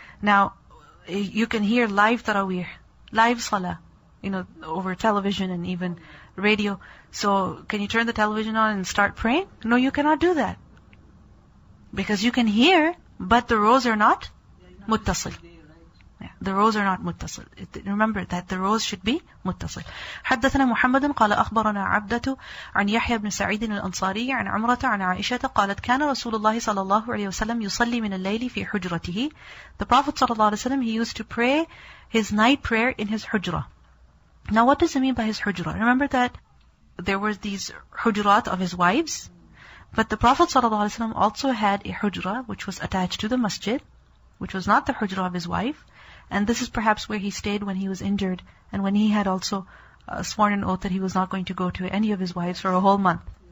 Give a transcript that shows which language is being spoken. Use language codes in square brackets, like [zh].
[en] Now, you can hear live tarawih, live salah, over television and even radio. So, can you turn the television on and start praying? No, you cannot do that. Because you can hear, but the rows are not muttasil. Yeah, the rows are not muttasil. Remember that the rows should be muttasil. [ar] حدثنا محمد قال أخبرنا عبدة عن يحيى بن سعيد الأنصاري عن عمرة عن عائشة قالت كان رسول الله صلى الله عليه وسلم يصلي من الليل في حجرته. [en] The Prophet صلى الله عليه وسلم, he used to pray his night prayer in his hujra. Now what does he mean by his hujra? Remember that there were these hujurat of his wives, but the Prophet ﷺ also had a hujra which was attached to the masjid, which was not the hujra of his wife, and this is perhaps where he stayed when he was injured and when he had also sworn an oath that he was not going to go to any of his wives for a whole month.